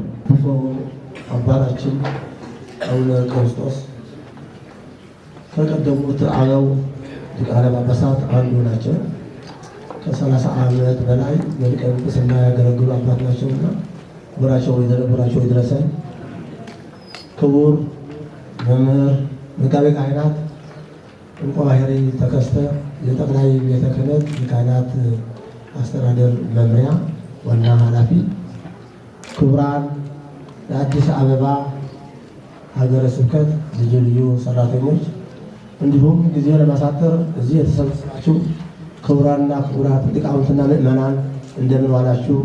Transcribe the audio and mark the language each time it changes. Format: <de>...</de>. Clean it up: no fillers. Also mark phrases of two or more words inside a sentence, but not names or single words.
<am>አባታችን አቡነ ቀውስጦስ ከቀደሙት አበው ሊቃነ ጳጳሳት አንዱ ናቸው። ከ30 ዓመት በላይ በሊቀ ጵጵስና ያገለግሉ አባት ናቸውና ክብራቸው ይድረሰን። ክቡር መምህር መጋቤ ካህናት ዕንቆ ባሕሪ ተከስተ የጠቅላይ ቤተ ክህነት የካህናት አስተዳደር መምሪያ ዋና ኃላፊ፣ ክቡራን የአዲስ አበባ ሀገረ ስብከት ልዩ ልዩ ሰራተኞች፣ እንዲሁም ጊዜ ለማሳጠር እዚህ የተሰበሰባችሁ ክቡራንና ክቡራት ሊቃውንትና ምእመናን እንደምን ዋላችሁ?</am>